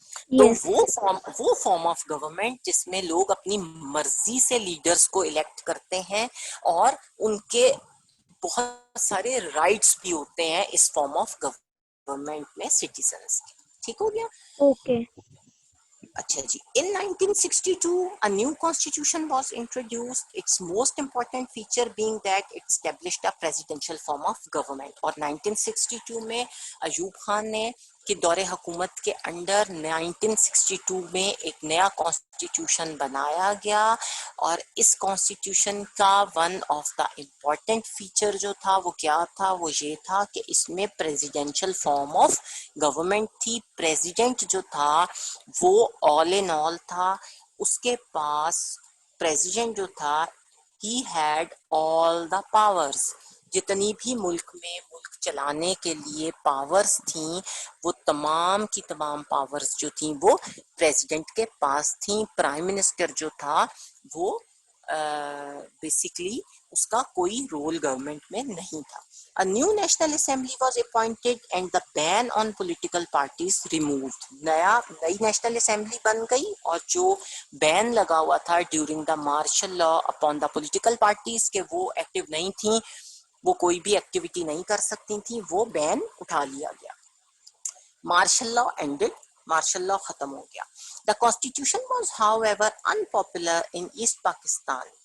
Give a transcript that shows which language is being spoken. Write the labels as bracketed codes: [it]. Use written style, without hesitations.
[ur] تو [en] Yes. [ur] وہ form of government جس میں لوگ اپنی مرضی سے لیڈرز کو الیکٹ کرتے ہیں, اور ان کے بہت سارے رائٹس بھی ہوتے ہیں اس فارم آف گورنمنٹ میں سٹیزنز کے. ٹھیک ہو گیا. اوکے. اچھا جی. [en] In 1962 a new constitution was introduced, its most important feature being that it established a presidential form of government. [ur] اور 1962 میں ایوب خان نے کے دور حکومت کے انڈر 1962 میں ایک نیا کانسٹیٹیوشن بنایا گیا, اور اس کانسٹیٹیوشن کا [en] one of the important feature [ur] جو تھا وہ کیا تھا, وہ یہ تھا کہ اس میں پریزیڈینشل فارم آف گورنمنٹ تھی. پریزیڈنٹ جو تھا وہ آل ان آل تھا, اس کے پاس پریزیڈنٹ جو تھا [en] He had all the powers. [ur] جتنی بھی ملک چلانے کے لیے پاورز تھیں وہ تمام کی تمام پاورز جو تھیں وہ پریزیڈنٹ کے پاس تھیں. پرائم منسٹر جو تھا وہ بیسیکلی اس کا کوئی رول گورنمنٹ میں نہیں تھا. [en] A new national assembly was appointed and the ban on political parties removed. [ur] نئی نیشنل اسمبلی بن گئی, اور جو بین لگا ہوا تھا [en] during the martial law upon the political parties [ur] کہ وہ ایکٹیو نہیں تھیں, وہ کوئی بھی ایکٹیویٹی نہیں کر سکتی تھیں, وہ بین اٹھا لیا گیا. [en] martial law ended, [ur] martial law ختم ہو گیا. [en] The constitution was however unpopular in East Pakistan.